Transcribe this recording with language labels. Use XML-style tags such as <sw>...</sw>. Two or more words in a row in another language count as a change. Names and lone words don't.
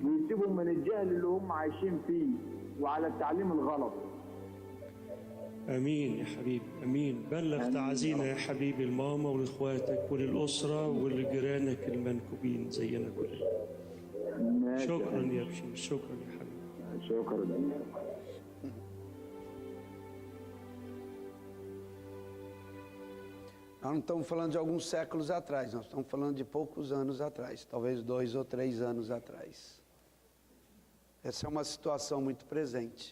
<ar>ويسيبهم من الجهل اللي هم عايشين فيه وعلى التعليم الغلط. امين يا حبيبي امين. بلغ تعازينا يا حبيبي لماما ولاخواتك وللاسره ولجيرانك المنكوبين زينا كلنا. شكرا يا بشير. شكرا يا حبيبي. شكرا.</ar> <pt>Nós não estamos falando de alguns séculos atrás, nós estamos falando de poucos anos atrás, talvez 2 ou 3 anos atrás. Essa é uma situação muito presente.</pt>